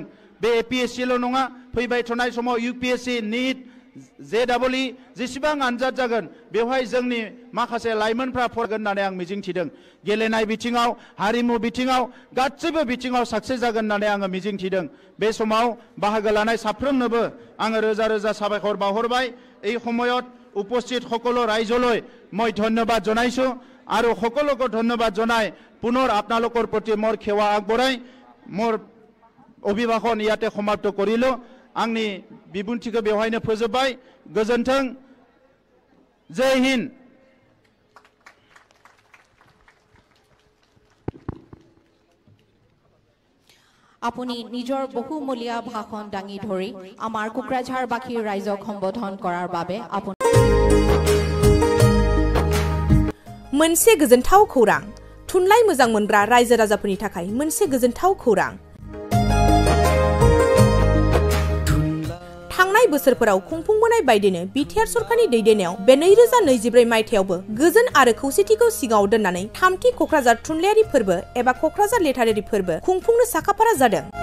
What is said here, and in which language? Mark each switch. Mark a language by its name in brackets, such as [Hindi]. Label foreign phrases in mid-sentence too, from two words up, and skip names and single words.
[Bodo] बे एपिएससिल' नङा, फैबाय थानाय समाव इउपिएससि, निट, जेडबलइ जेसेबां आनजाद जागोन बेवहाय जोंनि माखासे लाइमोनफ्रा फरायगोन होननानै आं मिजिंथिदों। गेलेनाय बिथिङाव, हारिमु बिथिङाव, गासैबो बिथिङाव साक्सेस जागोन होननानै आङो मिजिंथिदों। बे समाव बाहागो लानाय साफ्रोमनोबो आङो रोजा रोजा साबायखर बावहरबाय। [Assamese] এই সময়ত উপস্থিত সকলো ৰাইজলৈ মই ধন্যবাদ জনাইছো আৰু সকলোকে ধন্যবাদ জনাই পুনৰ আপোনালোকৰ প্ৰতি মোৰ সেৱা আগবঢ়াই মোৰ অভিভাষণ ইয়াতে সমাপ্ত কৰিলো। [Bodo] आंनि बिबुंथिखौ बेवहायनो फोजोबबाय। गोजोन्थों। [Hindi] जय हिन्द। [Assamese] আপুনি নিজৰ বহুমূলীয়া ভাষণ দাঙি ধৰি আমাৰ কোকৰাঝাৰবাসীৰ ৰাইজক সম্বোধন কৰাৰ বাবে [Bodo] मोनसे गोजोनथाव खौरां। थुनलाइ मोजां मोनग्रा रायजो राजाफोरनि थाखाय मोनसे गोजोनथाव खौरां। थांनाय बोसोरफोराव खुंफुंबोनाय बायदिनो बिटिआर सरकारनि दैदेननायाव बे 2024 मायथाइयावबो गोजोन आरो खौसेथिखौ सिगाङाव दोननानै थामथि कक्राझार थुनलाइयारि फोरबो एबा कक्राझार लिटारेरि फोरबो खुंफुंनो साखाफारा जादों।